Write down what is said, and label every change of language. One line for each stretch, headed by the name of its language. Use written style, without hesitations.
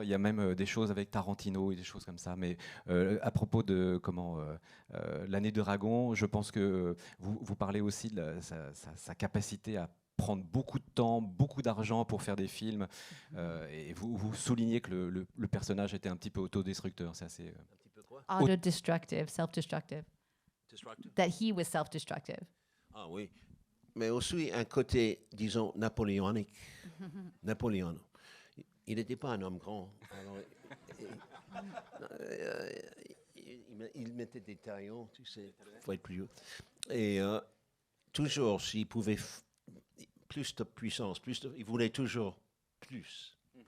French: Il y a même des choses avec Tarantino et des choses comme ça. Mais à propos de l'année de Dragon, je pense que vous parlez aussi de sa capacité à prendre beaucoup de temps, beaucoup d'argent pour faire des films. Et vous soulignez que le personnage était un petit peu autodestructeur. C'est assez... Un petit peu quoi?
English: Autodestructive, self-destructive. That he was self-destructive.
French: Ah oui, mais aussi un côté, disons, napoléonique. Napoléon. Il n'était pas un homme grand. Alors, il mettait des taillons, tu sais, il faut être plus haut. Et toujours, s'il pouvait plus de puissance, il voulait toujours plus.